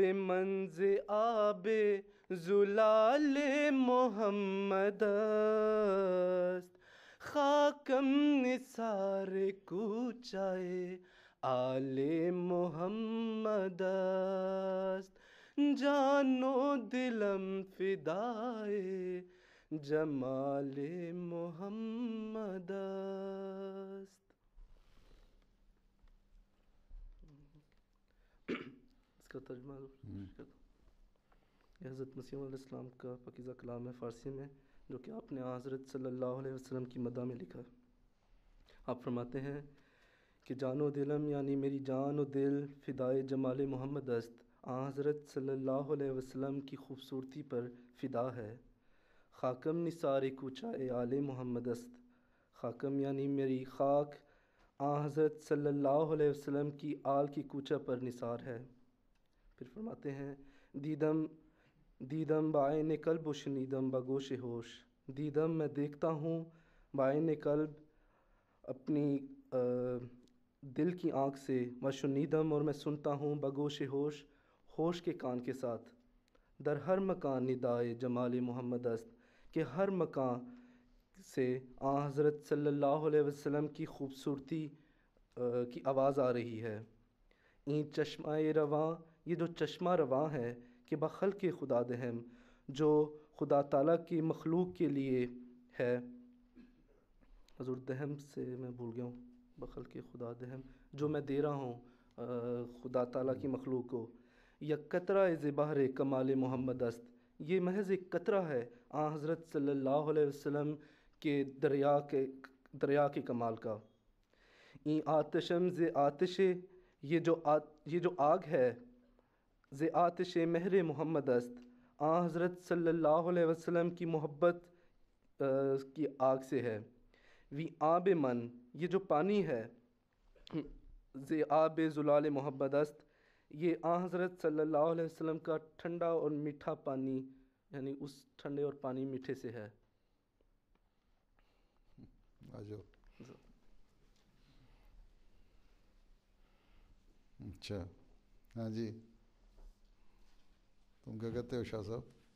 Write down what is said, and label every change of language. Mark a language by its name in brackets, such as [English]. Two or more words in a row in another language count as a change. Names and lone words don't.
[Persian] منز آب زلال محمد است، خاکم نثار کوچائے آل محمد است، جان و دلم فدائے جمال محمد است. [Urdu] اس کا ترجمہ حضرت مسیح علیہ السلام کا پاکیزہ کلام ہے فارسی میں، جو کہ آپ نے حضرت صلی اللہ علیہ وسلم کی مدح میں لکھا. آپ فرماتے ہیں کہ [Persian] جان و دلم [Urdu] یعنی میری جان و دل [Persian] فدائے جمال محمد است، [Urdu] حضرت صلی اللہ علیہ وسلم کی خوبصورتی پر فدا ہے. [Persian] خاکم نثار کوچائے آل محمد است، [Urdu] خاکم یعنی میری خاک حضرت صلی اللہ علیہ وسلم کی آل کی کوچہ پر نثار ہے. پھر فرماتے ہیں [Persian] دیدم دیدم بعین قلب و شنیدم بگوش ہوش. [Urdu] دیدم میں دیکھتا ہوں، [Persian] بعین قلب [Urdu] اپنی دل کی آنکھ سے، [Persian] و شنیدم [Urdu] اور میں سنتا ہوں [Persian] بگوش ہوش، [Urdu] ہوش کے کان کے ساتھ. [Persian] در ہر مکان ندائے جمال محمد است، [Urdu] کہ ہر مکان سے حضرت صلی اللہ علیہ وسلم کی خوبصورتی کی آواز آ رہی ہے. [Persian] این چشمہ رواں، [Urdu] یہ جو چشمہ رواں ہے کہ [Persian] بخلق خدا دہم، [Urdu] جو خدا تعالیٰ کی مخلوق کے لیے ہے. حضور دہم سے میں بھول گیا ہوں، [Persian] بخلق خدا دہم [Urdu] جو میں دے رہا ہوں خدا تعالیٰ کی مخلوق کو. [Persian] یک قطرہ ز بحر کمال محمد است، [Urdu] یہ محض ایک قطرہ ہے حضرت صلی اللہ علیہ وسلم کے دریا کے کمال کا. [Persian] این آتشم ز آتش، [Urdu] یہ جو آگ ہے، [Persian] ز آتش مہر محمد است، [Urdu] حضرت صلی اللہ علیہ وسلم کی محبت کی آگ سے ہے. [Persian] وی آب من، [Urdu] یہ جو پانی ہے، [Persian] ز آب زلال محمد است، [Urdu] یہ حضرت صلی اللہ علیہ وسلم کا ٹھنڈا اور میٹھا پانی، یعنی اس ٹھنڈے اور پانی میٹھے سے ہے. اچھا ہاں جی، تم کیا کہتے ہو شاہ صاحب؟